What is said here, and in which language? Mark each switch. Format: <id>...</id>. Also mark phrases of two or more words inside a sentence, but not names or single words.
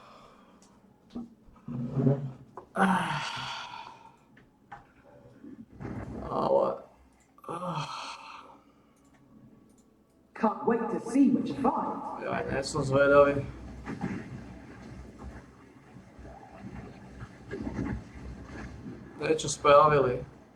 <sk>Ale...</sk> <en>Can't wait to see what you find.</en> <sk>Ja nie som zvedavý. Niečo spravili.</sk>